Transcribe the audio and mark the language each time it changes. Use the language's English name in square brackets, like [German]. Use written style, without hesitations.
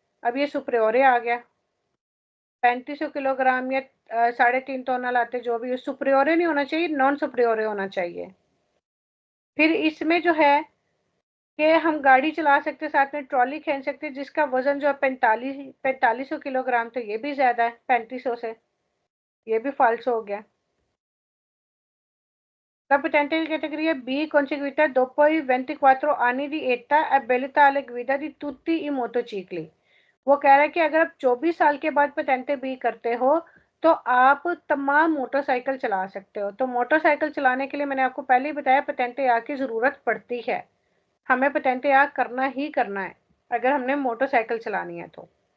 [Hindi] अब ये सुपरियोर आ गया, 3500 किलोग्राम या 3.5 टन लाते, जो भी सुपरियोर नहीं होना चाहिए, नॉन सुपरियोर होना चाहिए। फिर इसमें जो है कि हम गाड़ी चला सकते हैं, साथ में ट्रॉली खींच सकते हैं जिसका वजन जो है 4500 किलोग्राम, तो ये भी ज्यादा है 3500 से, ये भी फॉल्स हो गया। [Italian] La potente categoria B conseguita dopo i 24 anni di età abilità alla guida di tutti i motocicli। [Hindi] वो कह रहा है कि अगर आप 24 साल के बाद पेटेंटे बी करते हो तो आप तमाम मोटरसाइकिल चला सकते हो। तो मोटरसाइकिल चलाने के लिए मैंने आपको पहले ही बताया पेटेंटे आ की जरूरत पड़ती है, हमें पेटेंटे आ करना ही करना है अगर हमने मोटरसाइकिल चलानी है तो।